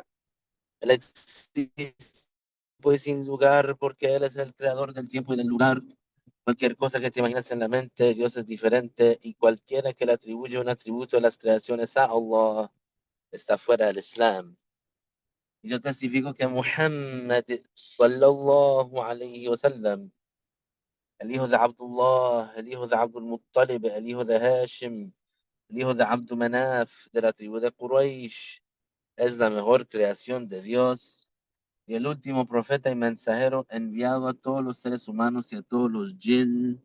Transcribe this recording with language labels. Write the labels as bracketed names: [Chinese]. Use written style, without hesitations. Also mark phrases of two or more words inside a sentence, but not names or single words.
[Spanish] Él existe pues sin lugar porque Él es el creador del tiempo y del lugar. Cualquier cosa que te imaginas en la mente, Dios es diferente y cualquiera que le atribuye un atributo de las creaciones a Allah está fuera del Islam. Y yo testifico que Muhammad [Arabic] صلى الله عليه وسلم, [Spanish] el hijo de Abdullah, el hijo de Abdul Muttalib, el hijo de Hashim, el hijo de Abdul Manaf, de la tribu de Quraysh, es la mejor creación de Dios y el último profeta y mensajero enviado a todos los seres humanos y a todos los jinn.